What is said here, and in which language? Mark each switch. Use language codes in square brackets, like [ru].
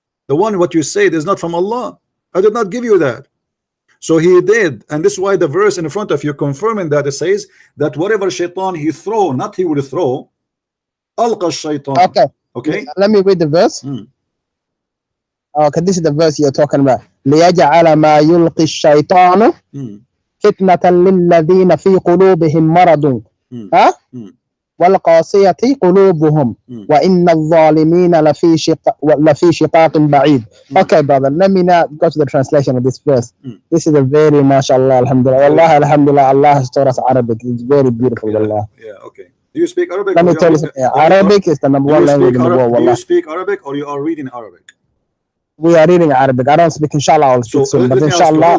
[en] What you said is not from Allah. I did not give you that." So he did, and this is why the verse in front of you confirming that it says that whatever shaitan he throw, not he will throw, [ar] alqa shaitan. [en] Okay. Let me read the verse. Okay, this is the verse you're talking about. [ar] لِيَجْعَلَ مَا يُلْقِي الشَّيْطَانُ فِتْنَةً لِلَّذِينَ فِي قُلُوبِهِمْ مَرَضٌ والقاسية قلوبهم وإن الظالمين لفي شقاق بعيد. [en] Okay, brother, let me now go to the translation of this verse. This is a very mashallah, alhamdulillah. Wallahi, alhamdulillah, Allah has taught us Arabic. It's very beautiful. Yeah, okay. Do you speak Arabic? Let me tell you something. Arabic is the number one language in the world. Do you speak Arabic or you are reading Arabic? We are reading Arabic. I don't speak inshallah, I'll speak soon. But inshallah,